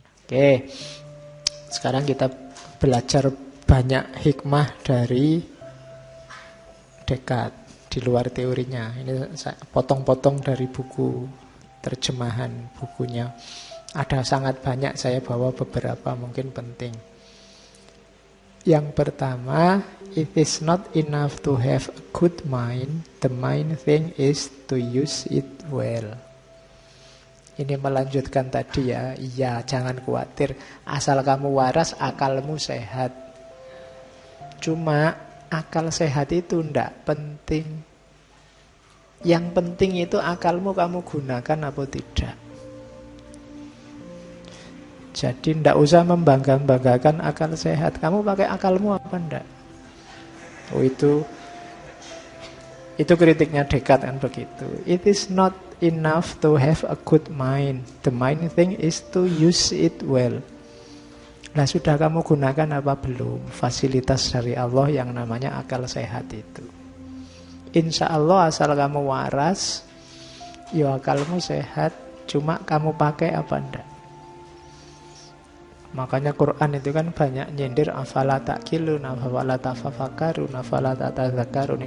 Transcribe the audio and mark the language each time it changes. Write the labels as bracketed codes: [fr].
[id] Oke, sekarang kita belajar banyak hikmah dari Descartes di luar teorinya. Ini saya potong-potong dari buku terjemahan bukunya. Ada sangat banyak, saya bawa beberapa mungkin penting. Yang pertama, [en] it is not enough to have a good mind. The main thing is to use it well. [id] Ini melanjutkan tadi ya. Iya, jangan khawatir. Asal kamu waras, akalmu sehat. Cuma akal sehat itu tidak penting. Yang penting itu akalmu kamu gunakan apa tidak. Jadi tidak usah membangga-banggakan akal sehat. Kamu pakai akalmu apa enggak? Oh, itu kritiknya Descartes kan begitu. [en] It is not enough to have a good mind. The main thing is to use it well. [id] Nah, sudah kamu gunakan apa belum fasilitas dari Allah yang namanya akal sehat itu? Insya Allah asal kamu waras, ya akalmu sehat. Cuma kamu pakai apa enggak? Makanya Quran itu kan banyak nyindir [ar] afala ta'qilun, afala tafakkarun, afala tatadzakkarun.